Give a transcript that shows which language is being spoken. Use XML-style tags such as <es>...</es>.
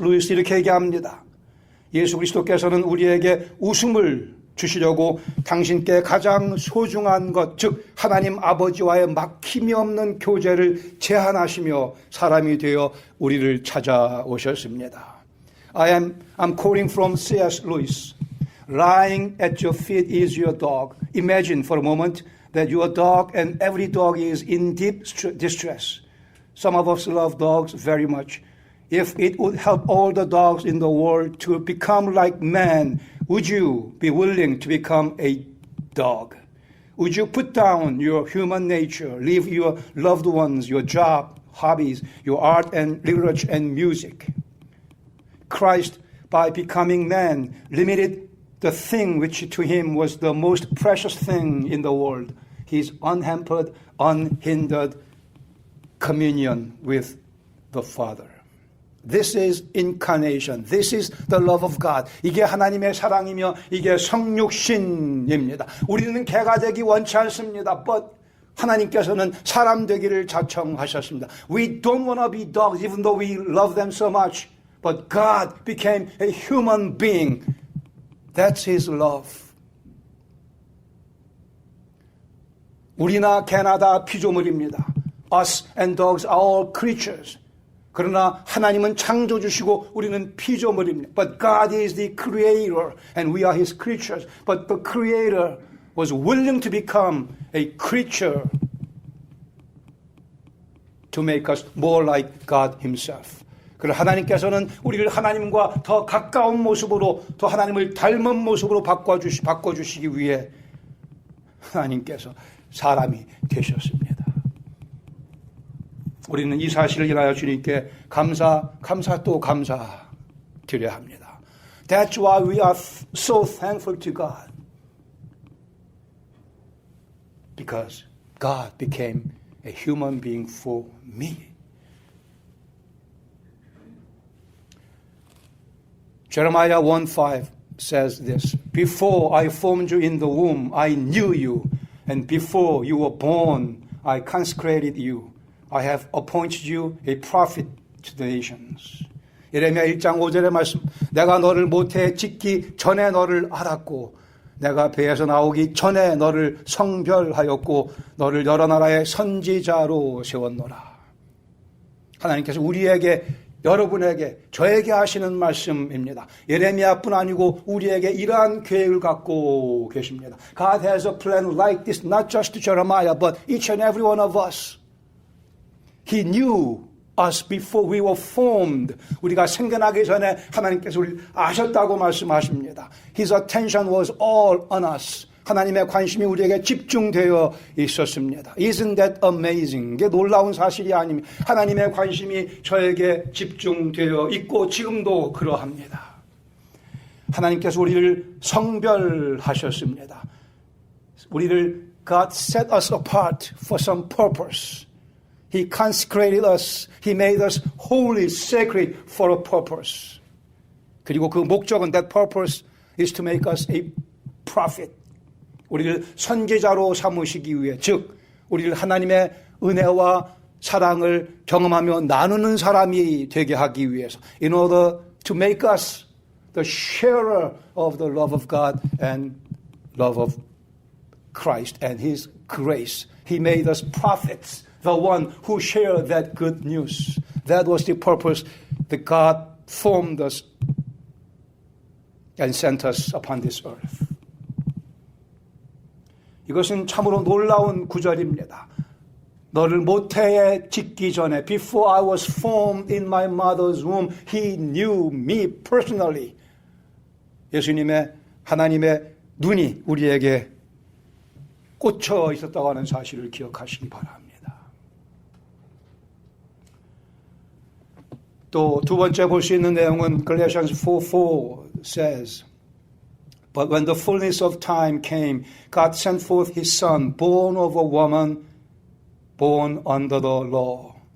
<ko>루이스 이렇게 얘기합니다. 예수 그리스도께서는 우리에게 웃음을 주시려고 당신께 가장 소중한 것, 즉 하나님 아버지와의 막힘이 없는 교제를 제한하시며 사람이 되어 우리를 찾아오셨습니다.</ko> <en>I'm quoting from C.S. Lewis. Lying at your feet is your dog. Imagine for a moment that your dog and every dog is in deep distress. Some of us love dogs very much. If it would help all the dogs in the world to become like man, would you be willing to become a dog? Would you put down your human nature, leave your loved ones, your job, hobbies, your art and literature and music? Christ, by becoming man, limited the thing which to him was the most precious thing in the world, his unhampered, unhindered communion with the Father. This is incarnation. This is the love of God.</en> <ko>이게 하나님의 사랑이며 이게 성육신입니다. 우리는 개가 되기 원치 않습니다. But 하나님께서는 사람 되기를 자청하셨습니다.</ko> <en>We don't want to be dogs even though we love them so much. But God became a human being. That's His love.</en> <ko>우리나 개나 다 피조물입니다.</ko> <en>Us and dogs are all creatures.</en> <ko>그러나 하나님은 창조주시고 우리는 피조물입니다.</ko> <en>But God is the creator and we are His creatures. But the creator was willing to become a creature to make us more like God Himself.</en> <ko>그리고 하나님께서는 우리를 하나님과 더 가까운 모습으로 더 하나님을 닮은 모습으로 바꿔주시기 위해 하나님께서 사람이 되셨습니다. 우리는 이 사실을 인하여 주님께 감사 또 감사 드려야 합니다.</ko> <en>That's why we are so thankful to God. Because God became a human being for me. Jeremiah 1:5 says this, Before I formed you in the womb, I knew you, and before you were born, I consecrated you. I have appointed you a prophet to the nations.</en> <ko>예레미야 1장 5절의 말씀, 내가 너를 모태에 짓기 전에 너를 알았고 내가 배에서 나오기 전에 너를 성별하였고 너를 여러 나라의 선지자로 세웠노라. 하나님께서 우리에게, 여러분에게, 저에게 하시는 말씀입니다. 예레미야뿐 아니고 우리에게 이러한 계획을 갖고 계십니다.</ko> <en>God has a plan like this, not just to Jeremiah, but each and every one of us. He knew us before we were formed.</en> <ko>우리가 생겨나기 전에 하나님께서 우리를 아셨다고 말씀하십니다.</ko> <en>His attention was all on us.</en> <ko>하나님의 관심이 우리에게 집중되어 있었습니다.</ko> <en>Isn't that amazing?</en> <ko>이게 놀라운 사실이 아닙니다. 하나님의 관심이 저에게 집중되어 있고 지금도 그러합니다. 하나님께서 우리를 성별하셨습니다.</ko> <en>우리를 God set us apart for some purpose. He consecrated us. He made us holy, sacred for a purpose.</en> <ko>그리고 그 목적은,</ko> <en>that purpose is to make us a prophet.</en> <ko>우리를 선지자로 삼으시기 위해, 즉 우리를 하나님의 은혜와 사랑을 경험하며 나누는 사람이 되게 하기 위해서,</ko> <en>in order to make us the sharer of the love of God and love of Christ and His grace. He made us prophets, the one who shared that good news. That was the purpose that God formed us and sent us upon this earth.</en> <ko>이것은 참으로 놀라운 구절입니다. 너를 모태에 짓기 전에,</ko> <en>before I was formed in my mother's womb, He knew me personally.</en> <ko>예수님의, 하나님의 눈이 우리에게 꽂혀 있었다고 하는 사실을 기억하시기 바랍니다. 또 두 번째 볼 수 있는 내용은</ko> <en>Galatians 4:4 says, But when the fullness of time came, God sent forth His Son, born of a woman, born under the law.</en>